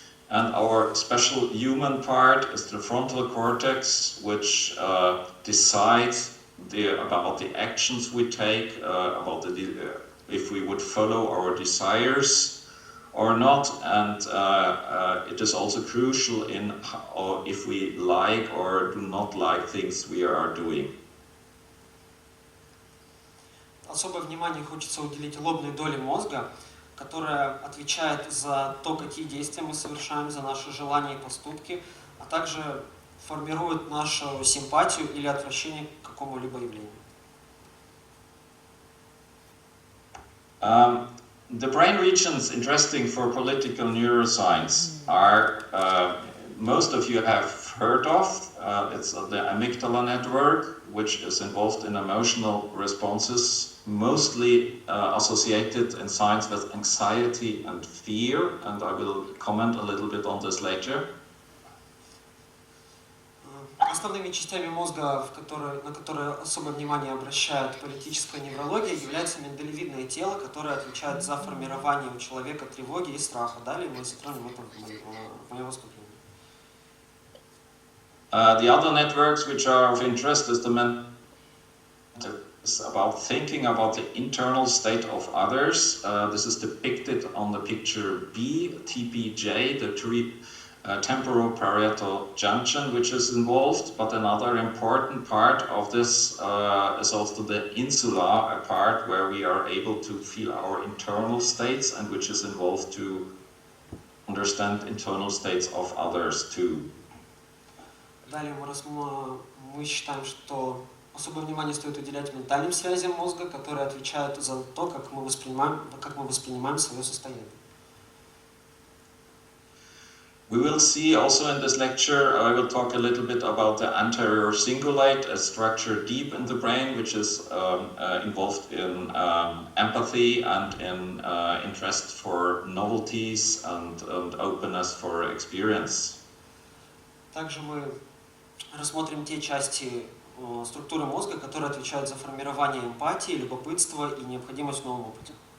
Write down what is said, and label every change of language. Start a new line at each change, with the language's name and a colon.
English: And our special human part is the frontal cortex, which decides about the actions we take, about if we would follow our desires or not, and it is also crucial in if we like or do not like things we are doing.
Russian: Особое внимание хочется уделить лобной доле мозга, которая отвечает за то, какие действия мы совершаем, за наши желания и поступки, а также формирует нашу симпатию или отвращение к какому-либо явлению.
English: The brain regions interesting for political neuroscience are, most of you have heard of, it's the amygdala network, which is involved in emotional responses, mostly associated in science with anxiety and fear, and I will comment a little bit on this later.
Russian: Основными частями мозга, на которые особое внимание обращает политическая неврология, является миндалевидное тело, которое отвечает за формирование у человека тревоги и страха. Далее мы затронем это в моем выступлении.
English: The other networks which are of interest is about thinking about the internal state of others. This is depicted on the picture B, TPJ, the temporoparietal junction, which is involved. But another important part of this is also the insula, a part where we are able to feel our internal states and which is involved to understand internal states of others too.
Russian: Далее мы считаем, что особое внимание стоит уделять ментальным связям мозга, которые отвечают за то, как мы воспринимаем свое состояние.
English: We will see also in this lecture, I will talk a little bit about the anterior cingulate, a structure deep in the brain, which is involved in empathy and in interest for novelties and openness for experience.
Russian: Также мы рассмотрим те части структуры мозга, которые отвечают за формирование эмпатии, любопытства и необходимость в новом опыте.